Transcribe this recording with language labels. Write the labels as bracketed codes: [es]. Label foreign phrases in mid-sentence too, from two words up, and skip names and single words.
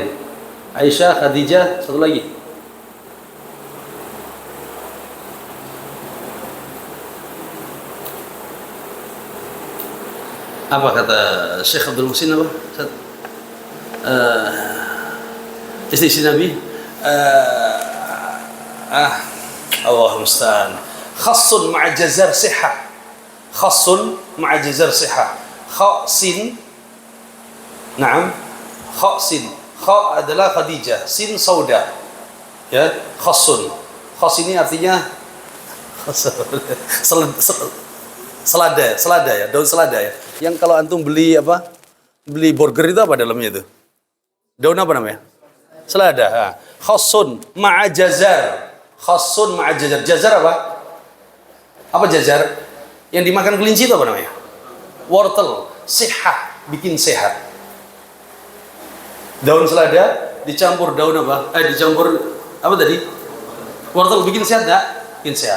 [id] Aisyah, Khadijah, satu lagi. Apa kata Syekh Abdul Muhsin apa? Istri Nabi. [ar] الله المستعان. خس مع جزر صحة. خس مع جزر صحة. خسن. نعم. خسن. [id] Kha adalah Khadijah, sin sauda. Ya, khassun. Khas ini artinya selada ya, daun selada ya. Yang kalau antum beli beli burger itu apa dalamnya itu? Daun apa namanya? Selada. [ar] خس مع جزر. خس مع جزر. [id] Jazar apa? Apa jazar? Yang dimakan kelinci itu apa namanya? Wortel. Sihah, bikin sehat. Daun selada dicampur daun apa? Dicampur apa tadi? Wortel bikin sehat enggak? Bikin sehat.